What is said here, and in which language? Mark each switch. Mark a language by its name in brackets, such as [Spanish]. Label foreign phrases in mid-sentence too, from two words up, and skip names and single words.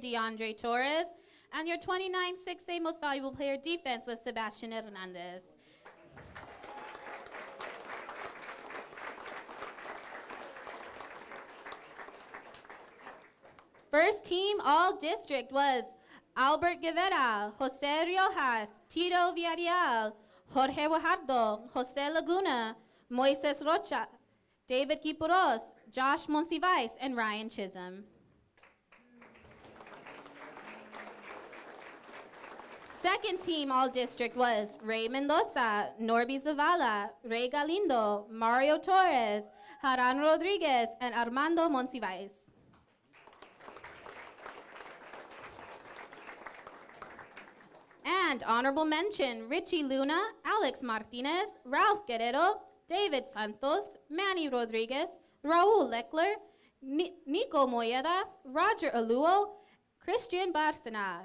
[English] DeAndre Torres, and your 29 6A most valuable player defense was Sebastian Hernandez. First team all-district was Albert Guevara, Jose Riojas, Tito Villarreal, Jorge Guajardo, Jose Laguna, Moises Rocha, David Quipuros, Josh Monsivais, and Ryan Chisholm. Second team all-district was Ray Mendoza, Norby Zavala, Ray Galindo, Mario Torres, Haran Rodriguez, and Armando Monsivais. And honorable mention, Richie Luna, Alex Martinez, Ralph Guerrero, David Santos, Manny Rodriguez, Raul Leckler, Nico Moyeda, Roger Aluo, Christian Barcena.